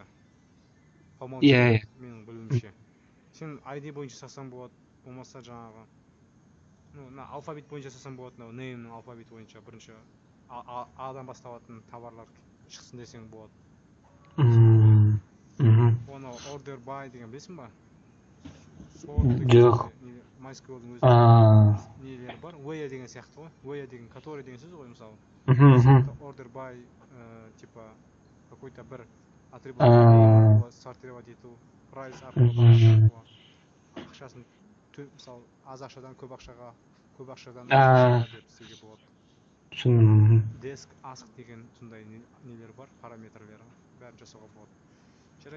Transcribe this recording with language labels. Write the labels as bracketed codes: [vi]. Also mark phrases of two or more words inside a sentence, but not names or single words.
[kk] Иә. Менің білуімше. Сен ID бойынша сасаң болады, болмаса жаңағы алфавит бойынша жасасам болады, name'нің алфавит бойынша бірінші A-дан басталатын товарлар шықсын десең болады. Оны [en] order by [kk] деген білесің ба? Жоқ. MySQL-дің өзі нелері бар. Where деген сияқты ғой. Where деген который деген сөз ғой мысалы. [en] Order by [ru] типа какой-то [kk] бір атрибут сортировать ету, price арқылы ақшасын мысалы аз ақшадан көп ақшаға, көп ақшадан деп істеуге болады. [en] Desk ask [kk] деген сондай нелер бар, параметрлері бәрін жасауға болады. Жарайды.